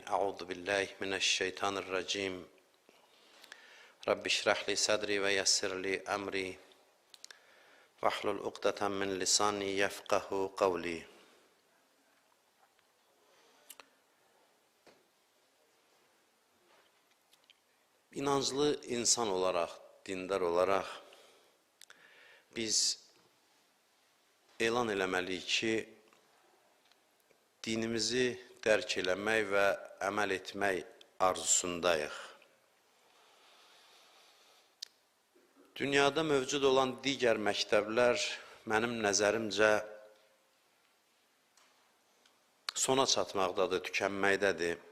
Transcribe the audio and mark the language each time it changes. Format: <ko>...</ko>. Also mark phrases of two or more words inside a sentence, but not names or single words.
<ar>أعوذ بالله من الشيطان الرجيم. رب اشرح لي صدري ويسر لي أمري. واحلل عقدة من لساني يفقهوا قولي.</ar> <az>İnanclı insan olarak, dindar olarak biz elan eləməliyik ki, dinimizi dərk eləmək və əməl etmək arzusundayıq. Dünyada mövcud olan digər məktəblər mənim nəzərimcə sona çatmaqdadır, tükənməkdədir.</az>